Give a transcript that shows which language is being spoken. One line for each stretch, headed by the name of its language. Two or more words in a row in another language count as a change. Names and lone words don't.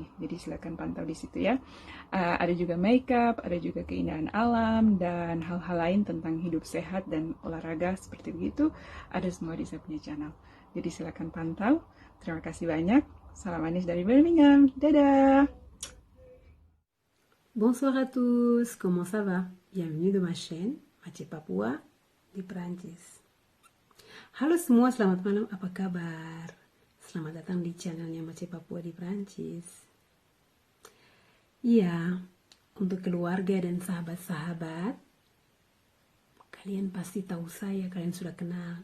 Indonesian: Jadi silakan pantau di situ ya. Ada juga makeup, ada juga keindahan alam dan hal-hal lain tentang hidup sehat dan olahraga seperti begitu. Ada semua di saya punya channel. Jadi silakan pantau. Terima kasih banyak. Salam manis dari Birmingham. Dadah.
French: Bonsoir à tous, comment ça va? Bienvenue de ma chaîne,
Indonesian: Mace Papua di Perancis. Halo semua, selamat malam, apa kabar? Selamat datang di channelnya Mace Papua di Perancis. Iya, untuk keluarga dan sahabat-sahabat, kalian pasti tahu saya, kalian sudah kenal.